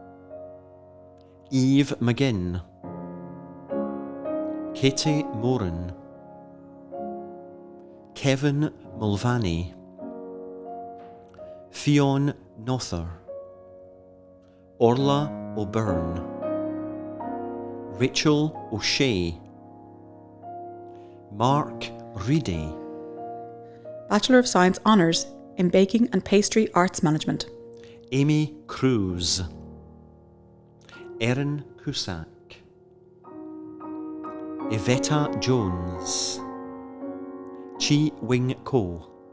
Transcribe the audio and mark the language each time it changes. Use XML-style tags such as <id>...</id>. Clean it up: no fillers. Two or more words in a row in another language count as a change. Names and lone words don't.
<en>Eve McGinn, Katie Moran, Kevin Mulvaney, Fionn Nother, Orla O'Byrne, Rachel O'Shea, Mark Reedy. Bachelor of Science Honours in Baking and Pastry Arts Management. Amy Cruz, Erin Cusack, Yvetta Jones, Chi Wing Ko,</en>